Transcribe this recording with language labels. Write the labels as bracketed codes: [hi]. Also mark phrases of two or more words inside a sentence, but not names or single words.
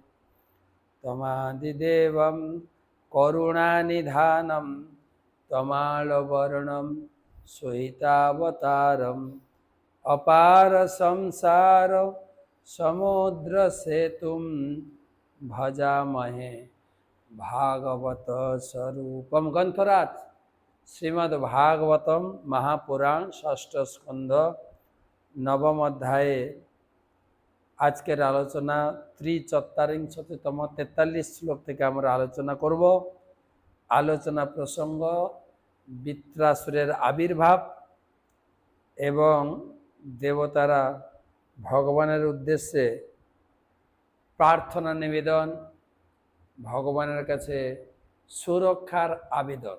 [sa] तमादिदेवं करुणानिधानं तमालवर्णं श्वेतावतारम् अपार संसार समुद्र सेतुं भजामहे भागवत स्वरूपम। ग्रंथराज श्रीमद् भागवतम महापुराण षष्ठ स्कंध नवम अध्याय। [bn] আজকের আলোচনা 43তম 43 श्लोक থেকে আমরা আলোচনা করব। আলোচনা প্রসঙ্গ বৃত্রাসুরের আবির্ভাব এবং দেবতারা ভগবানের উদ্দেশ্যে প্রার্থনা নিবেদন, ভগবানের কাছে সুরক্ষার আবেদন।